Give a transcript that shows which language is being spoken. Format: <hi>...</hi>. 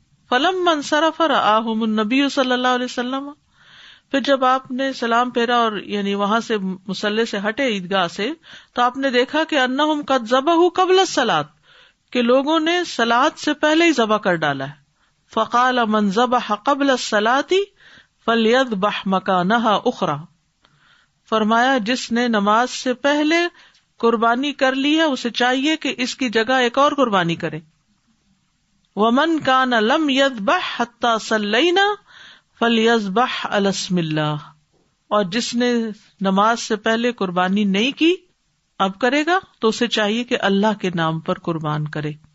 <ar>فَلَمَّا انصَرَفَ رَآهُمُ النَّبِيُّ صلی اللہ علیہ وسلم.</ar> <ur>پھر جب آپ نے سلام پھیرا اور یعنی وہاں سے مصلی سے ہٹے عیدگاہ سے، تو آپ نے دیکھا کہ</ur> <ar>انہم قد ذبحوا قبل الصلاۃ،</ar> <ur>کہ لوگوں نے صلاۃ سے پہلے ہی ذبح کر ڈالا ہے.</ur> <ar>فقال من ذبح قبل الصلاۃ فلیذبح مکانها اخرى.</ar> <ur>فرمایا جس نے نماز سے پہلے قربانی کر لی ہے اسے چاہیے کہ اس کی جگہ ایک اور قربانی کرے.</ur> <ar>ومن کان لم یذبح حتی صلینا فلیذبح علی اسم اللہ.</ar> <ur>اور جس نے نماز سے پہلے قربانی نہیں کی اب کرے گا تو اسے چاہیے کہ اللہ کے نام پر قربان کرے.</ur>